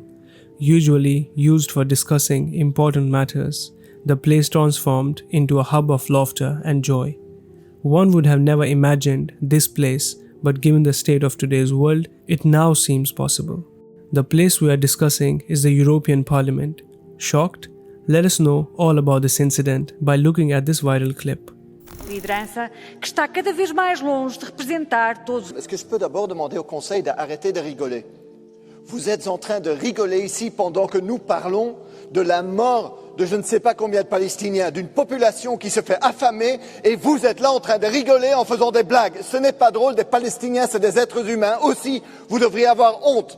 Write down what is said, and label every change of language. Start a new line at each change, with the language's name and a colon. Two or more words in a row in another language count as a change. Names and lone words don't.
English: Usually used for discussing important matters, the place transformed into a hub of laughter and joy. One would have never imagined this place, but given the state of today's world, it now seems possible. The place we are discussing is the European Parliament. Shocked? Let us know all about this incident by looking at this viral clip.
Portuguese: Liderança que está cada vez mais longe de representar todos.
French: Est-ce que je peux d'abord demander au Conseil d'arrêter de rigoler? Vous êtes en train de rigoler ici pendant que nous parlons de la mort de je ne sais pas combien de Palestiniens, d'une population qui se fait affamer, et vous êtes là en train de rigoler en faisant des blagues. Ce n'est pas drôle, des Palestiniens, c'est des êtres humains aussi. Vous devriez avoir honte.